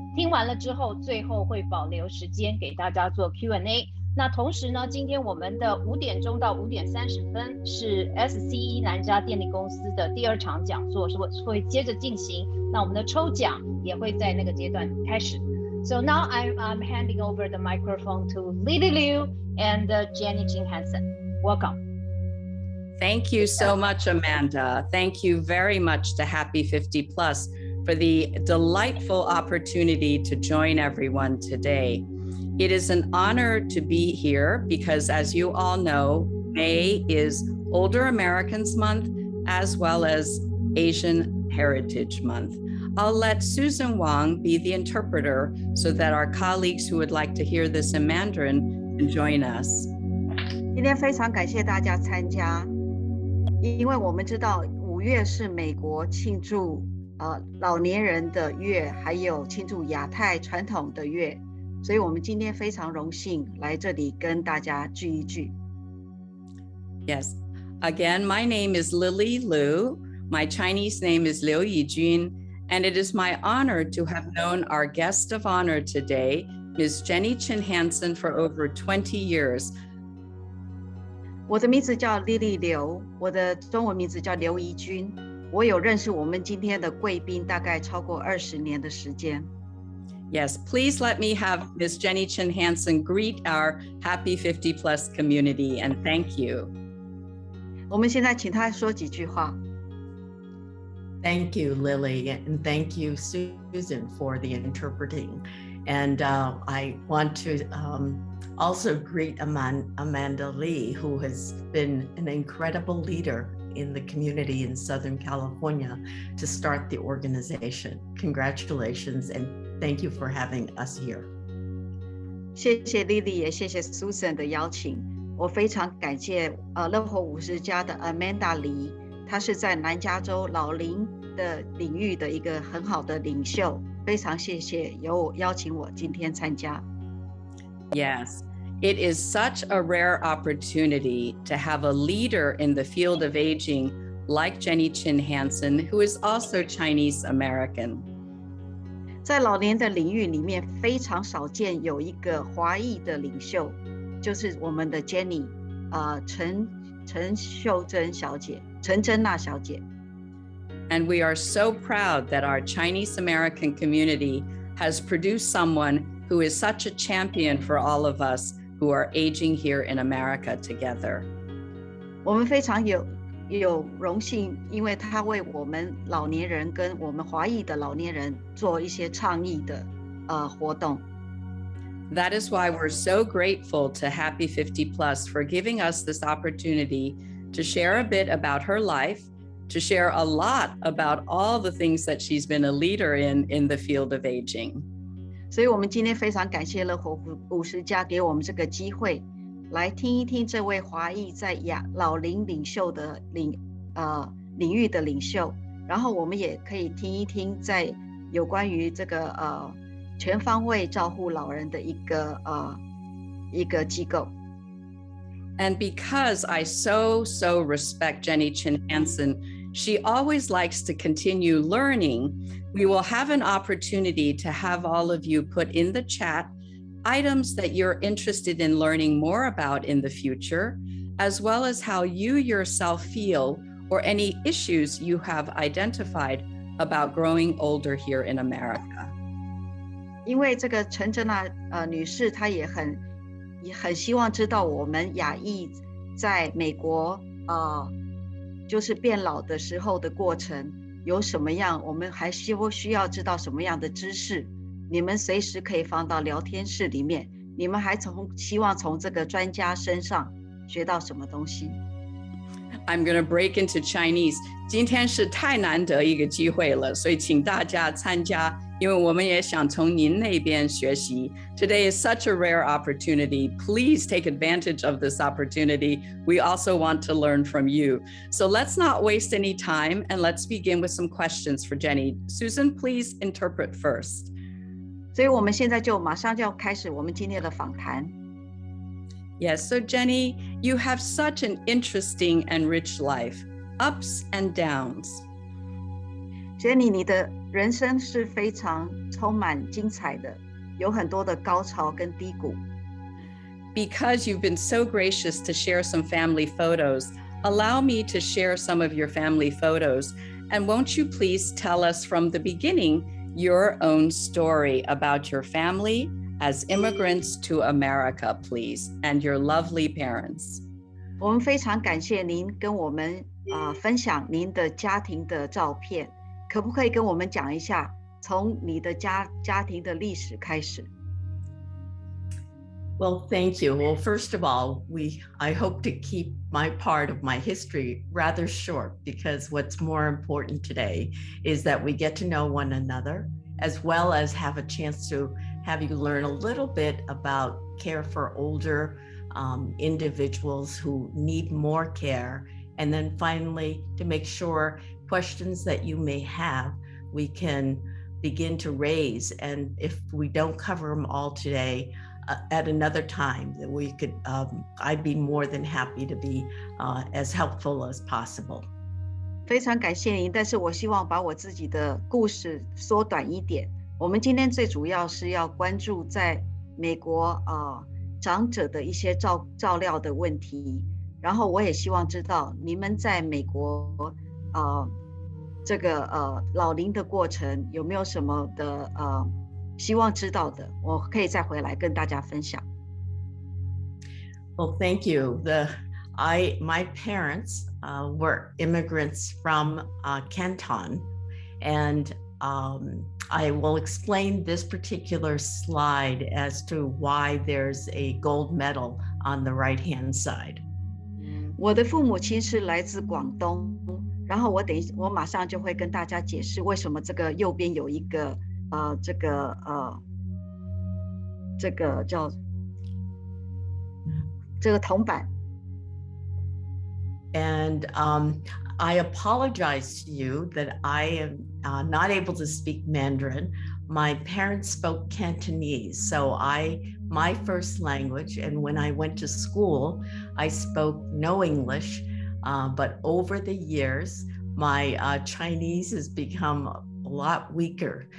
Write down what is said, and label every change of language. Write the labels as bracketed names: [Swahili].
[Chinese] 听完了之后，最后会保留时间给大家做 Q&A。那同时呢，今天我们的5点钟到5点30分是 SCE 南加电力公司的第2场讲座，是会接着进行。那我们的抽奖也会在那个阶段开始。 [English] So now I'm handing over the microphone to Lily Liu and Jennie Chin Hansen. Welcome. Thank you so much, Amanda. Thank you very much to Happy 50 Plus for the delightful opportunity to join everyone today. It is an honor to be here because, as you all know, May is Older Americans Month as well as Asian Heritage Month. I'll let Susan Wang be the interpreter so that our colleagues who would like to hear this in Mandarin can join us. [Chinese] 今天非常感谢大家参加，因为我们知道5月是美国庆祝老年人的月，还有庆祝亚太传统的月。所以我们今天非常荣幸来这里跟大家聚一聚。 [English] Yes. Again, my name is Lily Liu. My Chinese name is Liu Yijun, and it is my honor to have known our guest of honor today, Ms. Jennie Chin Hansen, for over 20 years. [Chinese] 我的名字叫莉莉刘，我的中文名字叫刘怡君。我有认识我们今天的贵宾大概超过20年的时间。 [English] Yes, please let me have Ms. Jennie Chin Hansen greet our Happy 50 Plus community and thank you. [Chinese] 我们现在请她说几句话。 [English] Thank you, Lily, and thank you, Susan, for the interpreting. And I want to also greet Amanda Lee, who has been an incredible leader in the community in Southern California to start the organization. Congratulations, and thank you for having us here. [Chinese] 谢谢 Lily， 也谢谢 Susan 的邀请。我非常感谢乐活50加的 Amanda Lee， 她是在南加州老龄的领域的一个很好的领袖。非常谢谢有邀请我今天参加。 [English] Yes, it is such a rare opportunity to have a leader in the field of aging like Jennie Chin Hansen, who is also Chinese American. [Chinese] 在老年的领域里面，非常少见有一个华裔的领袖，就是我们的 Jennie， 陈秀珍小姐，陈珍娜小姐。 [English] And we are so proud that our Chinese American community has produced someone who is such a champion for all of us who are aging here in America together. [Chinese] 我们非常有荣幸，因为他为我们老年人跟我们华裔的老年人做一些倡议的活动。 [English] That is why we're so grateful to Happy 50 Plus for giving us this opportunity to share a bit about her life, to share a lot about all the things that she's been a leader in the field of aging. [Chinese] 所以我们今天非常感谢乐活50加给我们这个机会，来听一听这位华裔在老龄领袖的领域的领袖，然后我们也可以听一听在有关于这个全方位照护老人的一个机构。 [English] And because I so respect Jennie Chin Hansen, she always likes to continue learning. We will have an opportunity to have all of you put in the chat items that you're interested in learning more about in the future, as well as how you yourself feel or any issues you have identified about growing older here in America. [Chinese] 因为这个陈珍娜女士，她也很希望知道我们亚裔在美国就是变老的时候的过程有什么样，我们还需要知道什么样的知识，你们随时可以放到聊天室里面，你们还希望从这个专家身上学到什么东西。 [English] I'm going to break into Chinese. [Chinese] 今天是太难得一个机会了，所以请大家参加，因为我们也想从您那边学习。 [English] Today is such a rare opportunity. Please take advantage of this opportunity. We also want to learn from you. So let's not waste any time and let's begin with some questions for Jennie. Susan, please interpret first. [Chinese] 所以我们现在就马上就要开始我们今天的访谈。 [English] Yes, so Jennie, you have such an interesting and rich life, ups and downs. [Chinese] Jennie, 你的人生是非常充满精彩的，有很多的高潮跟低谷。 [English] Because you've been so gracious to share some family photos, allow me to share some of your family photos. And won't you please tell us from the beginning your own story about your family as immigrants to America, please, and your lovely parents. [Chinese] 我们非常感谢您跟我们分享您的家庭的照片，可不可以跟我们讲一下从你的家庭的历史开始？ [English] Well, thank you. Well, first of all, I hope to keep my part of my history rather short because what's more important today is that we get to know one another as well as have a chance to have you learn a little bit about care for older individuals who need more care. And then finally, to make sure questions that you may have, we can begin to raise. And if we don't cover them all today, at another time that we could, I'd be more than happy to be as helpful as possible. [Chinese] 非常感谢您，但是我希望把我自己的故事缩短一点。我们今天最主要是要关注在美国长者的一些照料的问题，然后我也希望知道你们在美国这个老龄的过程有没有什么的希望知道的，我可以再回来跟大家分享。 [English] Well, thank you. My parents were immigrants from Canton, and I will explain this particular slide as to why there's a gold medal on the right-hand side. [Chinese] 我的父母亲是来自广东，然后我马上就会跟大家解释为什么这个右边有一个这个叫这个铜板。 [English] And I apologize to you that I am not able to speak Mandarin. My parents spoke Cantonese, so my first language, and when I went to school, I spoke no English, but over the years, my Chinese has become a lot weaker.